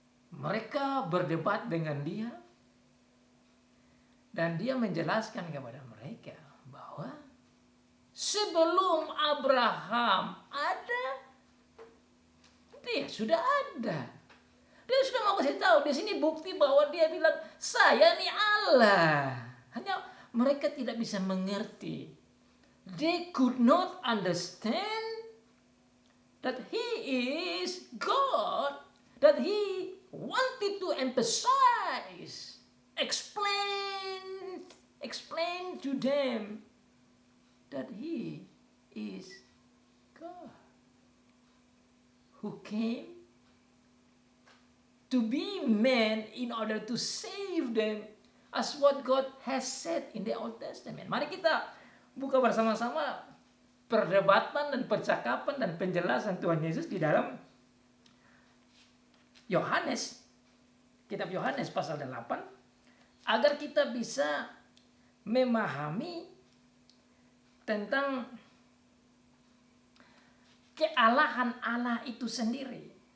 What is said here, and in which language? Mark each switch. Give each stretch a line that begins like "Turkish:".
Indonesian: Mereka berdebat dengan dia dan dia menjelaskan kepada mereka bahwa sebelum Abraham ada, dia sudah ada. Dia sudah mau kasih tahu di sini bukti bahwa dia bilang saya nih Allah. Hanya mereka tidak bisa mengerti.
English: They could not understand that he is God, that he wanted to emphasize, explain explain to them that he is God who came to be man in order to save them as what God has said in the Old Testament.
Indonesian: Mari kita buka bersama-sama perdebatan dan percakapan dan penjelasan Tuhan Yesus di dalam Yohanes, kitab Yohanes pasal 8, agar kita bisa memahami tentang kealahan Allah itu sendiri.